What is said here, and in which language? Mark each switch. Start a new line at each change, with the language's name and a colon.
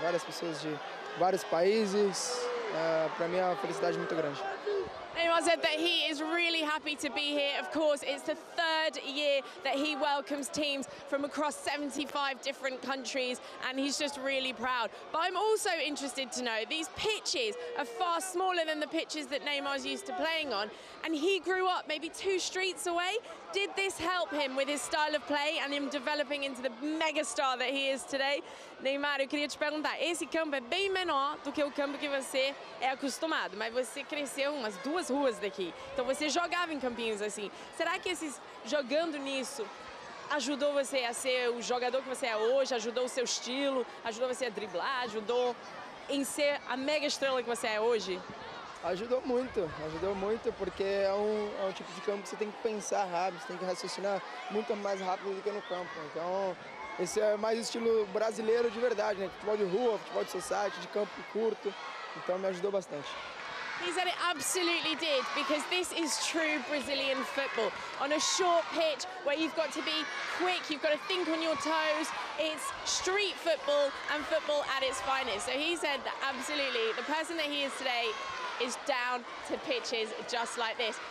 Portuguese: Várias pessoas de vários países. Para mim é uma felicidade muito grande.
English: Neymar said that he is really happy to be here. Of course, it's the third year that he welcomes teams from across 75 different countries, and he's just really proud. But I'm also interested to know, these pitches are far smaller than the pitches that Neymar's used to playing on, and he grew up maybe 2 streets away. Did this help him with his style of play and him developing into the megastar that he is today?
Portuguese: Neymar, eu queria te perguntar, esse campo é bem menor do que o campo que você é acostumado, mas você cresceu umas 2 ruas daqui, então você jogava em campinhos assim. Será que jogando nisso ajudou você a ser o jogador que você é hoje, ajudou o seu estilo, ajudou você a driblar, ajudou em ser a mega estrela que você é hoje? Ajudou muito, porque é um tipo de campo que você tem que pensar rápido, você tem que raciocinar muito mais rápido do que no campo. Então, esse é mais estilo brasileiro de verdade, né? Futebol de rua, futebol de society, de campo curto. Então, me ajudou bastante.
English: He said it absolutely did, because this is true Brazilian football. On a short pitch where you've got to be quick, you've got to think on your toes. It's street football and football at its finest. So he said that absolutely, the person that he is today is down to pitches just like this.